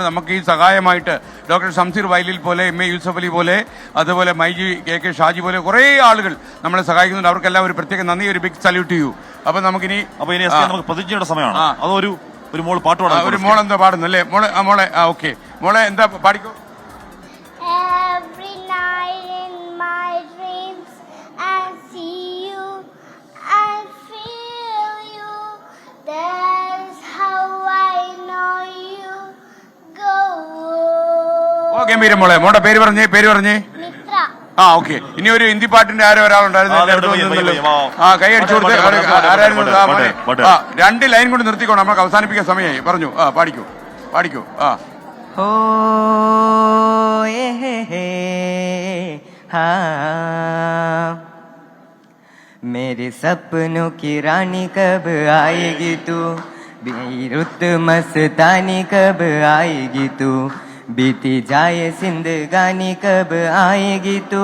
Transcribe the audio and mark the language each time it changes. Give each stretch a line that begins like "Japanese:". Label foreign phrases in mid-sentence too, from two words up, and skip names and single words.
Malayalam: നമുക്ക് ഈ സഹായമായിട്ട് ഡോക്ടർ ഷംസീർ വൈലിൽ പോലെ, MA യൂസഫ് അലി പോലെ, അതുപോലെ MyG KK ഷാജി പോലെ കുറെ ആളുകൾ നമ്മളെ സഹായിക്കുന്നുണ്ട്. അവർക്കെല്ലാം ഒരു പ്രത്യേക നന്ദി, ഒരു
English: big salute
Malayalam: ചെയ്യൂ. അപ്പൊ നമുക്കിനി നമുക്ക് പ്രതിജ്ഞയുടെ സമയമാണ്. അതൊരു മോൾ പാട്ട് പാടാം. ഒരു മോൾ എന്താ പാടുന്നു അല്ലേ? മോളെ ഓക്കെ മോളെ എന്താ പാടിക്കോ.
English: Every night in my dreams I see you, I feel you, that's how I know you go.
Malayalam: ഗംഭീര മോളുടെ പേര് പറഞ്ഞേ. മിത്ര. ഓക്കെ. ഇനി ഒരു ഹിന്ദി പാട്ടിന്റെ ആരോ ഒരാളുണ്ടായിരുന്നു. കൈ അടിച്ചു കൊടുത്ത് ആരായിരുന്നു? 2 ലൈൻ കൊണ്ട് നിർത്തിക്കോണം, നമുക്ക് അവസാനിപ്പിക്കാൻ സമയമായി. പറഞ്ഞു. പാടിക്കോ.
Hindi: हो हाँ, मेरे सपनों की रानी कब आएगी तू, रुत मस्तानी कब आएगी तू, बीती जाए जिंदगानी कब आएगी तू,